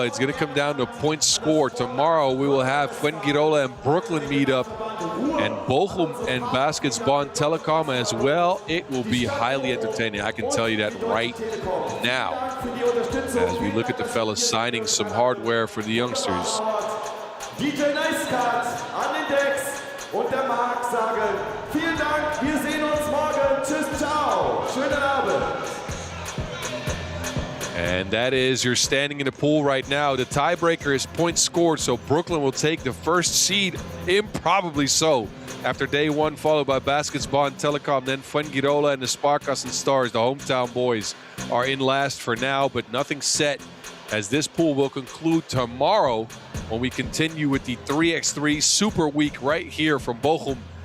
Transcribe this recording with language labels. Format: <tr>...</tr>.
<en>It's going to come down to points scored. Tomorrow we will have Fuengirola and Brooklyn meet up, and Bochum and Bonn Telekom as well. It will be highly entertaining. I can tell you that right now, as we look at the fellas signing some hardware for the youngsters.</en> <de>DJ Nicecard an den Decks und der Marc sagen vielen Dank, wir sehen uns morgen. Tschüss, ciao. Schönen Abend.</de> <en>And that is your standing in the pool right now. The tiebreaker is points scored, so Brooklyn will take the first seed, improbably so, after day 1, followed by Bonn Telekom. Then Fuengirola and the SparkassenStars, the hometown boys, are in last for now, but nothing set, as this pool will conclude tomorrow when we continue with the 3x3 Super Week right here from Bochum.</en>